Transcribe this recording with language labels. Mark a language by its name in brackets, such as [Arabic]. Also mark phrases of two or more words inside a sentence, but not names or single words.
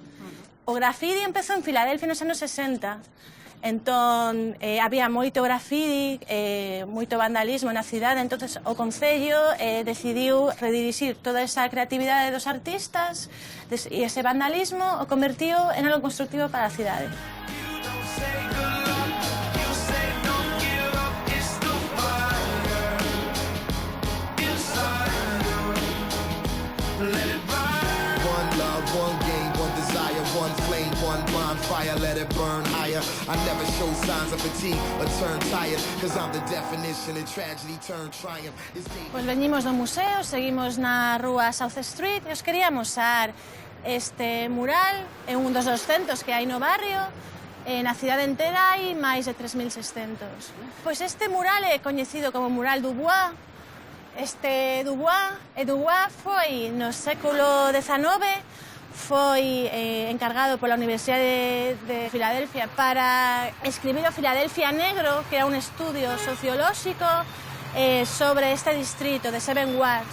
[Galician] O graffiti empezou en Filadelfia nos anos 60. Entón, había moito graffiti, moito vandalismo na cidade, entonces o Concello decidiu redirixir toda esa creatividade dos artistas e ese vandalismo o convertiu en algo constructivo para a cidade. [English] One game, one desire, one flame, one bonfire, let it burn higher. I never show signs of fatigue or turn tired, cause I'm the definition of tragedy turned triumph. [Galician] Pois veñimos do museo, seguimos na rúa South Street e os queríamos mostrar este mural, é un dos 200 que hai no barrio. Na cidade entera hai máis de 3.600. Pois este mural é coñecido como Mural Dubois. Este Dubois foi no século XIX, foi encargado pola Universidade de Filadelfia para escribir o Filadelfia Negro, que era un estudio sociolóxico sobre este distrito de Seven Wharf.